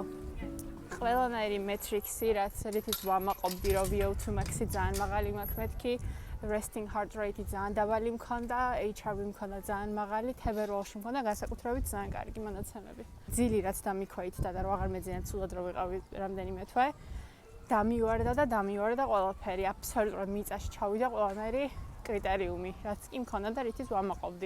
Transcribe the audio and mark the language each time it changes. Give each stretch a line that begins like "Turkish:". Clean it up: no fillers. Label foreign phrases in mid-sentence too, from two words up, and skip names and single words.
Georgian: ყველანაირი მეტრიქსი, რაც რითიც ვამაყობდი, რომ
English: VO2 max-
Georgian: ი ძალიან მაღალი მაქვს მეთქი,
English: resting heart rate-
Georgian: ი ძალიან დაბალი მქონდა, HRV მქონდა ძალიან მაღალი, თებერვალში მქონდა განსაკუთრებით ძალიან კარგი მონაცემები. ძილი რაც დამიქვეითდა და რო აღარ მეძინეთ სულად რო ვიყავი რამდენიმე თვე, დამივარდა ყველაფერი, აბსოლუტურად მიწაში ჩავიდა ყველანაირი კრიტერიუმი, რაც კი მქონდა და რითიც ვამაყობდი.